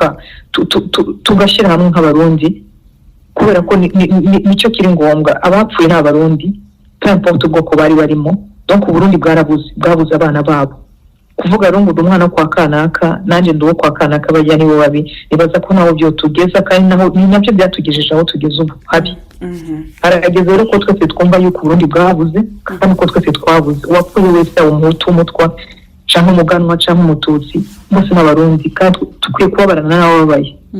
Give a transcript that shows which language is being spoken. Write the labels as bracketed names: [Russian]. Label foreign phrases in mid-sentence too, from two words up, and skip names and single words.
[Rundi] tugashyira hamwe nk'abarundi kubera ko nicyo kiri ngombwa abapfuye n'abarundi n'importe ubwoko bari barimo donc Burundi bwabuze abana babo kuvuga rero ngo umwana kwa kanaka nanje ndo kwa kanaka bajya nibo babi nibaza ko naho byo tugeza kandi naho nabyo byatugejeje aho tugeze ubu habi arageze rero ko twese twumva yuko Burundi bwabuze kandi ko twese twabuze uwapfuye wese umuhutu umutwa cyangwa umuganwa cyangwa umututsi bose n'abarundi kandi tukwiye kubabarana nabo babaye